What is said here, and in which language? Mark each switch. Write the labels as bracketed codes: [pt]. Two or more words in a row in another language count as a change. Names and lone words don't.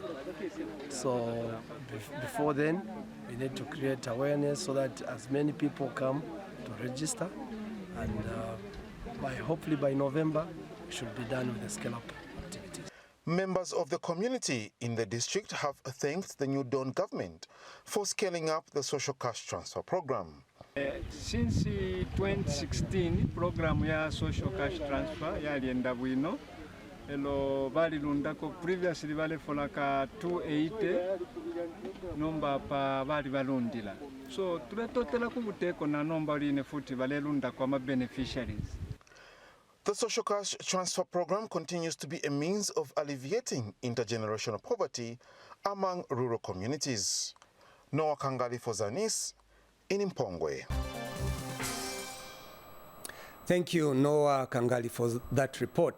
[en] So before then, we need to create awareness so that as many people come to register, and hopefully by November, we should be done with the scale-up activities. Members of the community in the district have thanked the New Dawn government for scaling up the social cash transfer program. [bem] Since 2016 program ya [en] social cash transfer [bem] yalienda bwino elo balilundako previously balefolaka 280 nomba pa bali balundila so tuletotela kubuteko na nomba line futi balelunda kwa ma beneficiaries. [en] The social cash transfer program continues to be a means of alleviating intergenerational poverty among rural communities. Noah Kangali for Zanis in Mpongwe. Thank you, Noah Kangali, for that report.